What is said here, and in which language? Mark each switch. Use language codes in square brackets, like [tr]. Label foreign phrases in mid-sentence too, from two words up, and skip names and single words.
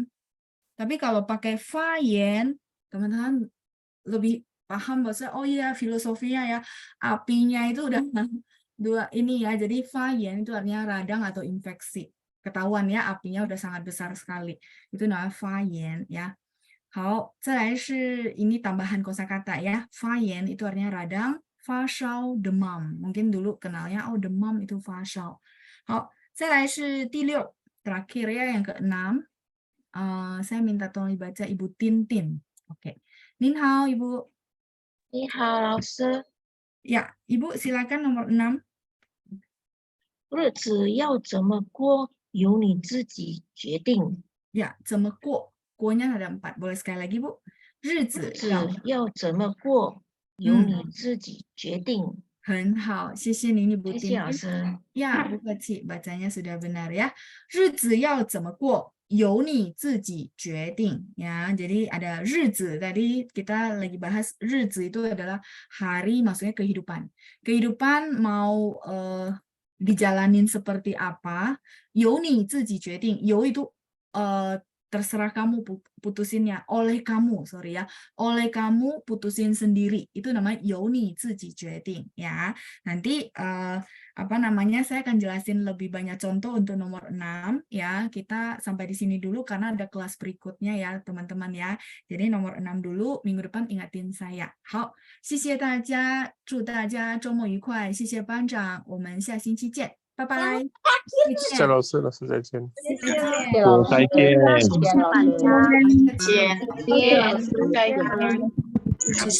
[id] Tapi kalau pakai [zh] 发炎, [id] teman-teman lebih paham bahwa oh iya filosofinya ya, apinya itu udah 2 ini ya. Jadi [zh] 发炎 [id] itu artinya radang atau infeksi. Ketahuan ya, apinya udah sangat besar sekali. Itu namanya [zh] 发炎 [id] ya. [zh] 好，再来是 [id] ini tambahan kosakata ya. 发炎 itu artinya radang, 发烧 demam. Mungkin dulu kenalnya oh demam itu 发烧. [zh] 好，再来是第6, [id] terakhir ya yang ke-6. Saya minta tolong dibaca Ibu Tintin. Oke. [zh] 您好 [id] Ibu. [zh] 你好，老师。 [id] Ya, Ibu silakan nomor 6. [zh] 日子要怎么过，由你自己决定。 Ya, 怎么过? [id] Kuonya ada 4. Boleh sekali lagi, Bu? [zh] 日子要怎么过，由你自己决定。很好，谢谢您，Ibu Tintin. 谢谢老师。 [id] Ya, bu kecil, bacanya sudah benar ya. [zh] 日子要怎么过，由你自己决定 ya. [id] Jadi ada 日子 tadi kita lagi bahas 日子 itu adalah hari, maksudnya kehidupan. Kehidupan mau dijalanin seperti apa? [zh] 由你自己决定，由 [id] itu terserah kamu putusinnya, oleh kamu, sorry ya, oleh kamu putusin sendiri, itu namanya [zh] 由你自己决定 [id] ya. Nanti saya akan jelasin lebih banyak contoh untuk nomor 6 ya. Kita sampai di sini dulu karena ada kelas berikutnya ya teman-teman ya. Jadi nomor 6 dulu, minggu depan ingatin saya. [zh] 好，谢谢大家，祝大家周末愉快，谢谢班长，我们下星期见，拜拜。谢谢老师，老师再见。谢谢老师再见。谢谢老师，谢谢老师，再见。